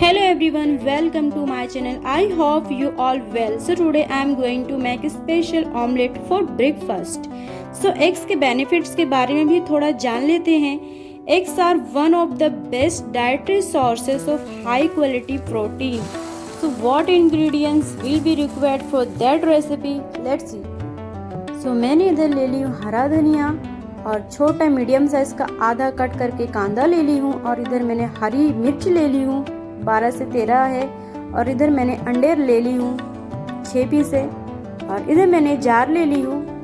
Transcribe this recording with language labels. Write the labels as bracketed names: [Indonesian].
[English] everyone, welcome to my channel. I hope you all well. So today I am going to make a special omelette for breakfast. [Hindi] So eggs के benefits के बारे में भी थोड़ा जान लेते हैं. [English] Eggs are one of the best dietary sources of high quality protein. So what ingredients will be required for that recipe? Let's see. [Hindi] So मैंने इधर ले ली हूँ हरा धनिया और छोटा मीडियम साइज़ का आधा कट करके कांदा ले ली हूँ और इधर मैंने हरी मिर्च ले ली हूँ 12 से 13 है और इधर मैंने अंडे ले ली हूँ 6 पीस है और इधर मैंने जार ले ली हूँ।